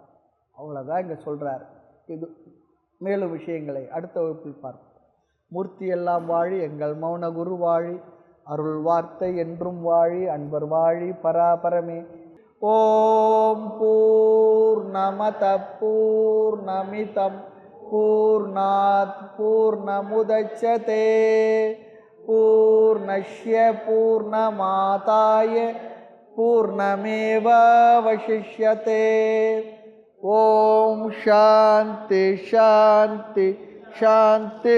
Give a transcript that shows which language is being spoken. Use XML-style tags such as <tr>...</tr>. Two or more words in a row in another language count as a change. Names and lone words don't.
<ta>அவ்வளோதான் இங்கே சொல்றார். இது மேலும் விஷயங்களை அடுத்த வகுப்பில் பார்ப்போம். மூர்த்தி எல்லாம் வாழி எங்கள் மௌன குரு வாழி, அருள் வார்த்தை என்றும் வாழி, அன்பர் வாழி பராபரமே.</ta> <sa>ओम् पूर्णमद पूर्णमिदम् पूर्णात् पूर्णमुदच्यते पूर्णस्य पूर्णमादाय पूर्णमेवावशिष्यते. ओम् शान्ति शान्ति शान्ति.</sa>